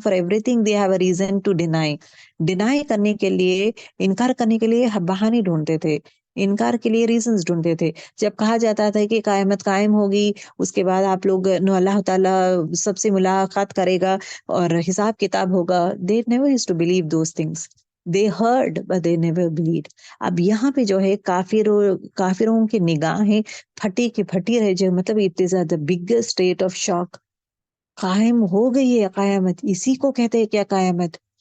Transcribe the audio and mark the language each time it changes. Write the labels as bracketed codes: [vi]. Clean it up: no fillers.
[en] for everything they have a reason to deny [ur] کرنے کے لیے، انکار کرنے کے لیے بہانے ڈھونڈتے تھے، انکار کے لیے ریزنز ڈھونڈتے تھے. جب کہا جاتا تھا کہ قیامت قائم ہوگی، اس کے بعد آپ لوگ اللہ تعالیٰ سب سے ملاقات کرے گا اور حساب کتاب ہوگا، [en] they never used to believe those things. they heard but they never believed. [ur] اب یہاں پہ جو ہے کافروں کی نگاہیں پھٹی کی پھٹی رہ جائے، مطلب [en] it is at the biggest state of shock. [ur] قائم ہو گئی ہے قیامت، اسی کو کہتے ہیں کیا قیامت.